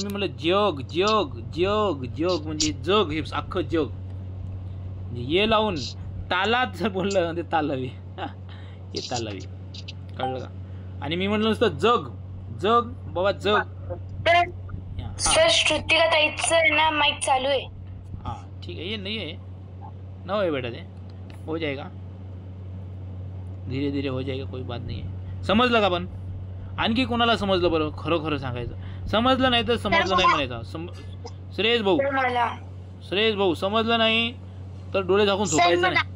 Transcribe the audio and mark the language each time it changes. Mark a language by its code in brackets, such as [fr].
[mr] मी म्हणलं जग जग जग जग म्हणजे जग, हे अख्खं जग. ये लावून तालात जर बोललं ते तालव्य. हे तालव्य. कळलं का? आणि मी म्हणलं नुसतं जग जग बाबा जग. सर श्रुतिका ताईचं ना माईक चालू आहे. [hi] हाँ ठीक है. ये नहीं है ना है बेटा. ते हो जाएगा, धीरे धीरे हो जाएगा, कोई बात नहीं है. [mr] समजलं का? पण आणखी कोणाला समजलं बरं? खरं खरं सांगायचं समजलं नाही तर समजलं नाही म्हणायचं. श्रेयस भाऊ, श्रेयस भाऊ समजलं नाही तर डोळे झाकून झोपायचं नाही.